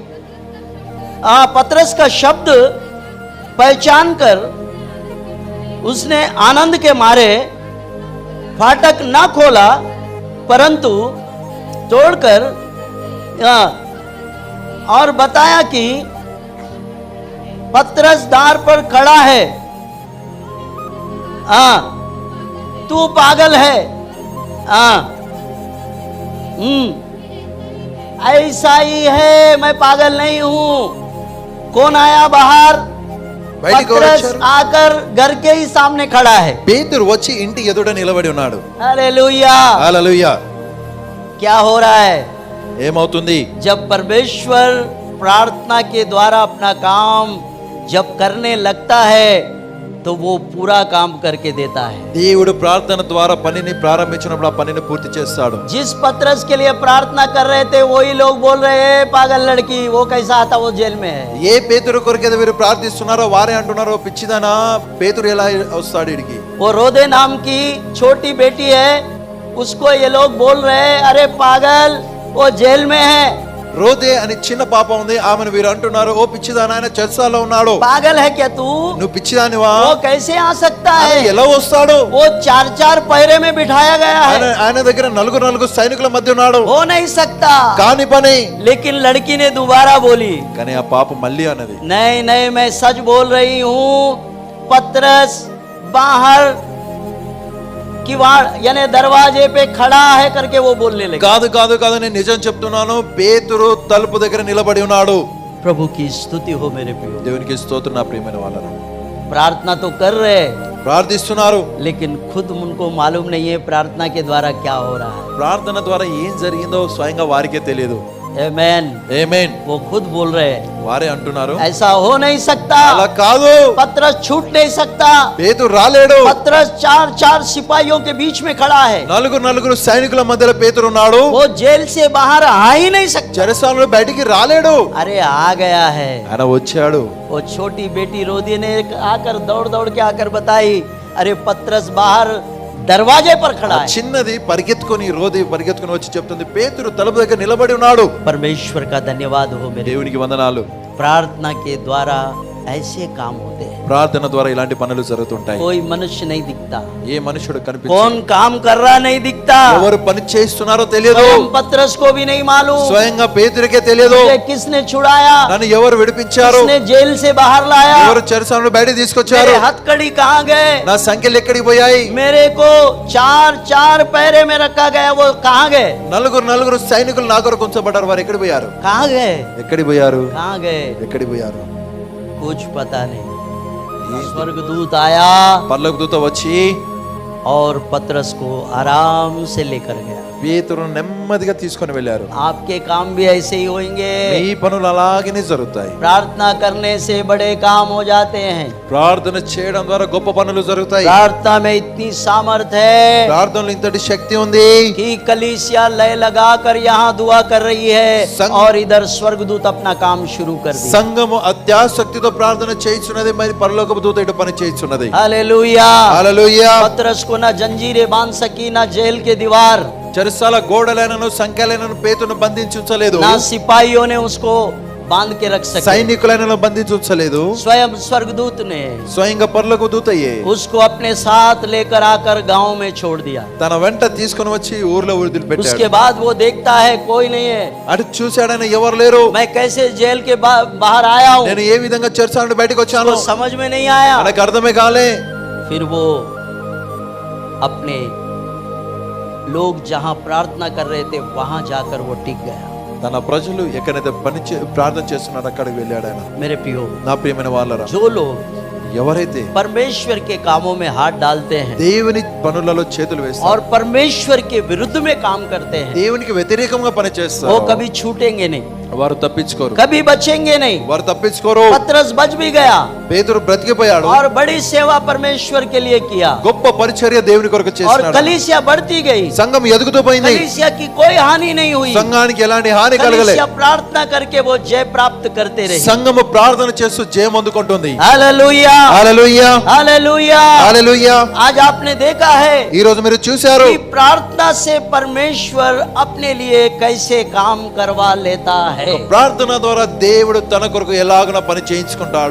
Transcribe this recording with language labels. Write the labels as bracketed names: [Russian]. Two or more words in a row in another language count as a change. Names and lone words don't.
[Hindi] पतरस का शब्द पहचान कर उसने आनंद के मारे फाटक ना खोला, परंतु तोड़कर और बताया कि पतरस द्वार पर खड़ा है, तू पागल है। ऐसा ही है, मैं पागल नहीं हूं। कौन आया बाहर? पतरस आकर घर के ही सामने खड़ा है। [Telugu] పేతురు వచ్చి ఇంటి ఎదుట నిలబడి ఉన్నాడు. [Hindi] हालेलुया, हालेलुया. क्या हो रहा है? [Telugu] ఏమవుతుంది? [Hindi] जब परमेश्वर प्रार्थना के द्वारा अपना काम जब करने लगता है तो वो पूरा काम करके देता है। [Telugu] దేవుడు ప్రార్థన ద్వారా పనిని ప్రారంభించినప్పుడు ఆ పనిని పూర్తి చేస్తాడు. [Hindi] जिस पतरस के लिए प्रार्थना कर रहे थे वही लोग बोल रहे हैं पागल लड़की, वो कैसा आता, वो जेल में है। [Telugu] ఏ పేతురు కొరకైతే వీరు ప్రార్థిస్తున్నారో వారే అంటున్నారో పిచ్చిదానా పేతురు ఎలా వస్తాడు ఇడికి. [Hindi] वो रोदे नाम की छोटी बेटी है, उसको ये लोग बोल रहे हैं अरे पागल, वो जेल में है। [Telugu] రోదే అని చిన్న పాప ఉంది, ఆమెను వీరు అంటున్నారు ఓ పిచ్చిదానా ఆయన చెరసాలలో ఉన్నాడు. [Hindi] पागल है क्या तू? [Telugu] నువ్వు పిచ్చిదానివా? [Hindi] वो कैसे आ सकता है? [Telugu] ఎలా వస్తాడు? [Hindi] वो 4-4 पहरे में बिठाया गया है। [Telugu] ఆయన దగ్గర నలుగురు సైనికుల మధ్య ఉన్నాడు. [Hindi] हो नहीं सकता। [Telugu] కాని పని. [Hindi] लेकिन लड़की ने दोबारा बोली, [Telugu] కానీ ఆ పాప మళ్ళీ అన్నది [Hindi] नहीं नहीं, मैं सच बोल रही हूँ, पतरस बाहर किवाड़ यानी दरवाजे पे खड़ा है करके वो बोलने लगे। [Telugu] కాదు కాదు కాదు నేను నిజం చెప్తున్నాను, పేతురు తలుపు దగ్గర నిలబడి ఉన్నాడు. [Hindi] प्रभु की स्तुति हो मेरे प्रियो। [Telugu] దేవునికి స్తోత్రం నా ప్రియమైన వాళ్ళారా. [Hindi] प्रार्थना तो कर रहे, [Telugu] ప్రార్థిస్తున్నారు, [Hindi] लेकिन खुद उनको मालूम नहीं है प्रार्थना के द्वारा क्या हो रहा है। [Telugu] ప్రార్థన ద్వారా ఏం జరిగిందో స్వయంగా వారికే తెలియదు. [Hindi] आमेन, [Telugu] ఆమేన్. [Hindi] वो खुद बोल रहे, [Telugu] వారే అంటున్నారు [Hindi] ऐसा हो नहीं सकता, [Telugu] అలా కాదు, [Hindi] पतरस छूट नहीं सकता। [Telugu] పేతురు రాలేడు. [Hindi] पतरस 4-4 सिपाहियों के बीच में खड़ा है, [Telugu] నలుగురు సైనికుల మధ్యలో పేతురు ఉన్నాడు. [Hindi] वो जेल से बाहर आ ही नहीं सकता। [Telugu] చెరసాలలో బయటికి రాలేడు. [Hindi] अरे आ गया है। [Telugu] ఆయన వచ్చాడు. [Hindi] वो छोटी बेटी रोदी ने आकर दौड़ दौड़ के आकर बताई, अरे पतरस बाहर दरवाजे पर खड़ा है। [Telugu] చిన్నది పరిగెత్తుకొని వచ్చి చెప్తుంది పేతురు తలుపు దగ్గర నిలబడి ఉన్నాడు. [Hindi] परमेश्वर का धन्यवाद हो मेरे। [Telugu] దేవునికి వందనాలు. [Hindi] प्रार्थना के द्वारा ऐसे काम होते हैं। [Telugu] ప్రార్థన ద్వారా ఇలాంటి పనులు జరుగుతుంటాయి. [Hindi] कोई मनुष्य नहीं दिखता, [Telugu] ఏ మనుషుడు కనిపించడు. [Hindi] कौन काम कर रहा नहीं दिखता, [Telugu] ఎవరు పని చేస్తున్నారో తెలియదు. [Hindi] स्वयं पतरस को भी नहीं मालूम, [Telugu] స్వయంగా పేతురుకే తెలియదు. [Hindi] मुझे किसने छुड़ाया, [Telugu] నన్ను ఎవరు విడిపించారు, [Hindi] किसने जेल से बाहर लाया, [Telugu] ఎవరు చెరసాలలో బయటికి తీసుకొచ్చారు, [Hindi] मेरे हथकड़ी कहाँ गए, [Telugu] నా సంఖ్యలు ఎక్కడికి పోయాయి, [Hindi] मेरे को 4-4 पहरे में रखा गया, वो कहाँ गए, [Telugu] నలుగురు సైనికులు నా కొరకు ఉంచబడ్డారు, వారు ఎక్కడికి పోయారు, [Hindi] कहाँ गए, [Telugu] ఎక్కడికి పోయారు, [Hindi] कहाँ गए, [Telugu] ఎక్కడికి పోయారు, [Hindi] कुछ पता नहीं। स्वर्गदूत आया [Telugu] పరలోక దూత వచ్చి [Hindi] और पतरस को आराम से लेकर गया। [Telugu] పేతురును నెమ్మదిగా తీసుకొని వెళ్ళారు. [Hindi] आपके काम भी ऐसे ही होंगे। [Telugu] మీ పనులు అలాగనే జరుగుతాయి. [Hindi] प्रार्थना करने से बड़े काम हो जाते हैं। [Telugu] ప్రార్థన చేయడం ద్వారా గొప్ప పనులు జరుగుతాయి. [Hindi] प्रार्थना में इतनी सामर्थ है [Telugu] ప్రార్థనలో ఇంతటి శక్తి ఉంది [Hindi] कि कलीसिया लय लगाकर यहाँ दुआ कर रही है और इधर स्वर्गदूत अपना काम शुरू कर दिया। [Telugu] సంఘము అత్యాసక్తితో ప్రార్థన చేయిస్తున్నది, మరి పరలోకపు దూత ఇటు పని చేయిస్తున్నది. [Hindi] हालेलुया। [Telugu] హల్లెలూయా. [Hindi] पतरस को ना जंजीरें बांध सकी, ना जेल के दीवार, [Telugu] చెరసాల గోడలైనను సంఖ్యలైనను పేతురును బంధించుంచలేదు. [Hindi] ना सिपाहियों ने उसको बांध के रख सके, [Telugu] సైనికులైనను బంధించుంచలేదు. [Hindi] स्वयं स्वर्गदूत ने [Telugu] స్వయంగా పరలోక దూతయే [Hindi] उसको अपने साथ लेकर आकर गांव में छोड़ दिया। [Telugu] తన వెంట తీసుకొని వచ్చి ఊర్లో వదిలిపెట్టాడు. [Hindi] उसके बाद वो देखता है कोई नहीं है, [Telugu] అటు చూశాడని ఎవరు లేరు, [Hindi] मैं कैसे जेल के बाहर आया हूँ, [Telugu] నేను ఏ విధంగా చెరసాల నుండి బయటకు వచ్చాను [Hindi] उसको समझ में नहीं आया। [Telugu] నాకు అర్థమే కాలే. [Hindi] फिर वो अपने लोग जहां प्रार्थना कर रहे थे वहां जाकर वो टिक गया। [Telugu] తన ప్రజలు ఎక్కడైతే ప్రార్థన చేస్తున్నారో అక్కడికి వెళ్ళాడు ఆయన. [Hindi] मेरे प्रियो, [Telugu] నా ప్రియమైన వాళ్ళరా, [Hindi] जो लोग [Telugu] ఎవరైతే [Hindi] परमेश्वर के कामों में हाथ डालते हैं [Telugu] దేవుని పనులలో చేతులు వేస్తారు, [Hindi] और परमेश्वर के विरुद्ध में काम करते हैं, [Telugu] దేవునికి వ్యతిరేకంగా పని [Hindi] वो [Telugu] చేస్తారు, [Hindi] कभी छूटेंगे नहीं, [Telugu] వారు తప్పించుకోరు, [Hindi] कभी बचेंगे नहीं। [Telugu] వారు తప్పించుకోరు. [Hindi] पतरस बच भी गया [Telugu] పేతురు బ్రతికిపోయాడు, [Hindi] और बड़ी सेवा परमेश्वर के लिए किया, [Telugu] గొప్ప పరిచర్య దేవుని కొరకు [Hindi] और [Telugu] చేస్తున్నాడు. [Hindi] कलीसिया बढ़ती गई, [Telugu] సంఘం ఎదుగుతూ పోయింది, [Hindi] कलीसिया की कोई हानि नहीं हुई, [Telugu] సంఘానికి ఎలాంటి హాని కలగలే. [Hindi] कलीसिया प्रार्थना करके वो जय प्राप्त करते रहे। [Telugu] సంఘము ప్రార్థన చేస్తూ జయం అందుకుంటుంది. [Hindi] हालेलुया, [Telugu] హల్లెలూయా, [Hindi] हालेलुया। [Telugu] హల్లెలూయా. [Hindi] आज आपने देखा है [Telugu] ఈ రోజు మీరు చూశారు [Hindi] कि प्रार्थना से परमेश्वर अपने लिए कैसे काम करवा लेता है। [Telugu] ప్రార్థన ద్వారా దేవుడు తన కొరకు ఎలాగన పని చేయించుకుంటాడు।